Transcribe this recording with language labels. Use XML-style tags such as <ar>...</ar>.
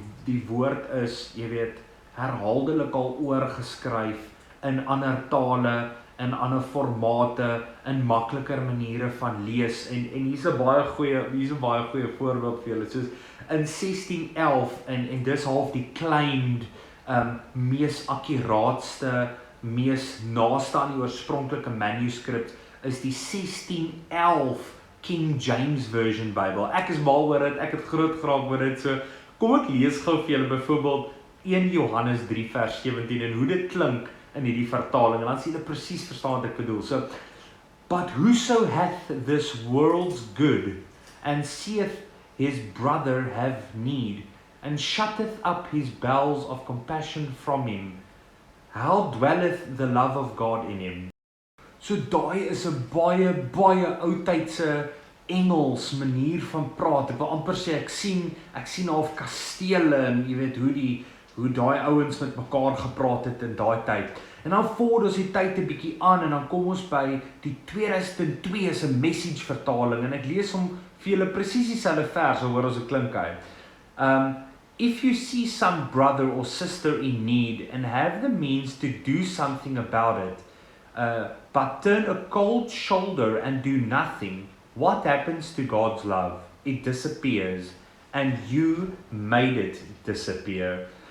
<af>die woord is, jy weet, herhaaldelik al oorgeskryf, in ander tale, in ander formate, in makliker maniere van lees, en hier's 'n baie goeie voorbeeld vir julle, soos in 1611, en dis half die claimed, mees akkuraatste, mees naaste aan die oorspronklike manuscript, is die 1611 King James Version Bybel. Ek is mal oor dit, ek het groot geraak oor dit, so kom ek lees gou vir julle byvoorbeeld 1 Johannes 3 vers 17 en hoe dit klink in hierdie vertaling, en dan sien jy presies verstaan wat ek bedoel.</af> <en>So, but whoso hath this world's good, and seeth his brother have need, and shutteth up his bowels of compassion from him, how dwelleth the love of God in him?</en> <af>So daai is 'n baie oudtydse Engels manier van praat. Ek wil amper sê ek sien half kastele en jy weet hoe daai ouens met mekaar gepraat het in daai tyd. En dan voor ons die tyd 'n bietjie aan en dan kom ons by die 2002 se Message vertaling en ek lees hom vir julle presies dieselfde vers, hoor ons dit klink hy.</af> <en>If you see some brother or sister in need and have the means to do something about it, but turn a cold shoulder and do nothing, what happens to God's love? It disappears, and you made it disappear.</en>